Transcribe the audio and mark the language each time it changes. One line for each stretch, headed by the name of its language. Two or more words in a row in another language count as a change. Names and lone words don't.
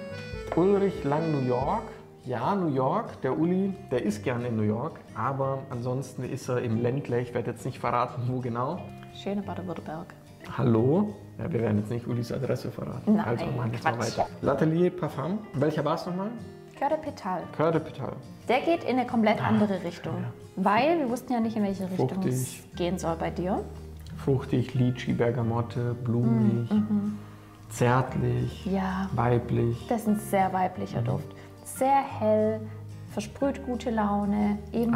German: Und Ulrich Lang, New York. Ja, New York, der Uli, der ist gerne in New York, aber ansonsten ist er im Ländle. Ich werde jetzt nicht verraten, wo genau. Schöne Baden-Württemberg. Hallo? Ja, wir werden jetzt nicht Ulis Adresse verraten. Nein, also machen wir jetzt Quatsch. mal weiter. L'Atelier Parfum. Welcher war es nochmal? Coeur de Pétale. Coeur de Pétale. Der geht in eine komplett andere Richtung, weil wir wussten ja nicht, in welche Richtung Fruchtig. es gehen soll bei dir. Fruchtig, Litchi, Bergamotte, blumig, zärtlich, Ja, weiblich. das ist ein sehr weiblicher Duft. Sehr hell, versprüht gute Laune, eben